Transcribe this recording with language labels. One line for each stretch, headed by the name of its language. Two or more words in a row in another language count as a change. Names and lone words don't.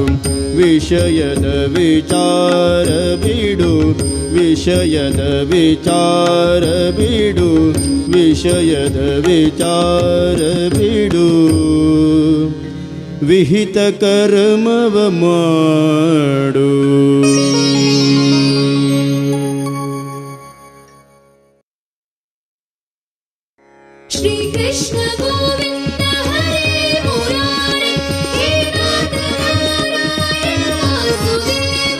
Kannada: ವಿಷಯದ ವಿಚಾರ ಬಿಡು, ವಿಷಯದ ವಿಚಾರ ಬಿಡು. ವಿಷಯದ ವಿಚಾರ ಬಿಡು, ವಿಹಿತ ಕರ್ಮವ ಮಾಡು.
Sanskrit: श्री कृष्ण गोविंद हरे मुरारे, हे नाथ नारायण वासुदेव.